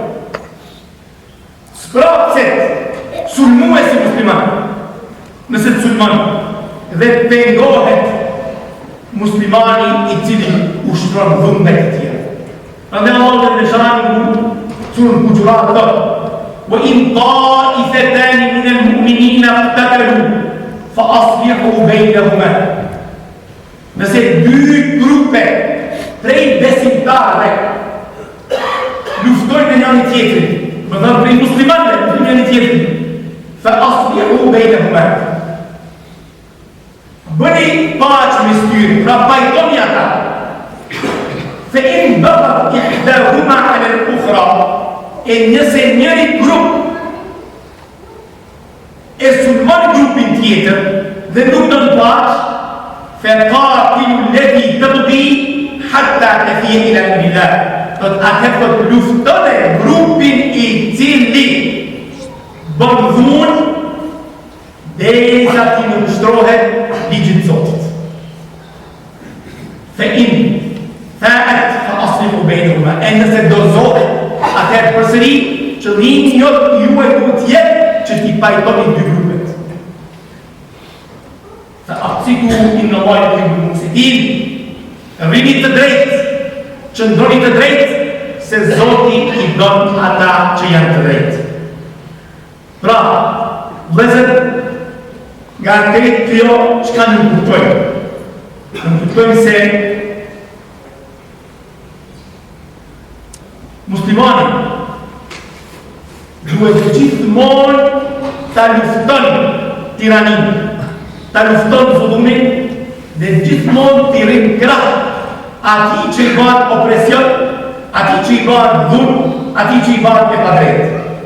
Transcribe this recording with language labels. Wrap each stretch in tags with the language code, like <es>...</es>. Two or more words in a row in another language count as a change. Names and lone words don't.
<sq>Sprapset sulmuesi musliman, nëse të sulmon dhe pengohet muslimani i cili ushtron dhunde të tjera. Prandaj Allah dhe Xhanu surën Hujurat thotë:</sq> <ar>"وإن طائفتان من المؤمنين اقتتلوا فأصلحوا بينهما."</ar> <sq>Nëse dy grupe prej besimtarëve luftojnë me njëri tjetrin, më thënë prej muslimanëve luftojnë me njëri tjetrin,</sq> <ar>فأصلحوا بينهما.</ar> <sq>Bëni paqë mes tyre, pra pajtoni ata.</sq> <ar>فإن بغت إحداهما على الأخرى,</ar> <sq>e nëse njëri grup e sulmon grupin tjetër dhe nuk do të paqë,</sq> <ar>فقاتلوا التي تبغي حتى تفيء إلى أمر الله.</ar> <sq>Do të atëherë luftoni grupin i cili bën dhunë derisa ti nuk shtrohet ligjit Zotit.</sq> <ar>فإن فاءت فأصلحوا بينهما.</ar> <sq>E nëse dozohet, atëherë përsëri qëllimi juaj duhet të jetë që ti pajtoni dy grupet.</sq> <ar>أقسطوا إن الله يحب المقسطين.</ar> <sq>Rini të drejtë, qëndroni të drejtë, se Zoti i don ata që janë të drejtë. Pra, vëllezër, nga këtë kjo çka nuk kuptojmë. Nuk kuptojmë se muslimani duhet gjithmonë ta lufton tiraninë, ta lufton zullumin dhe gjithmonë t'i rrim krah atij që i bën opresion, atij që i bën dhunë, atij që i bën e padrejtë.</sq>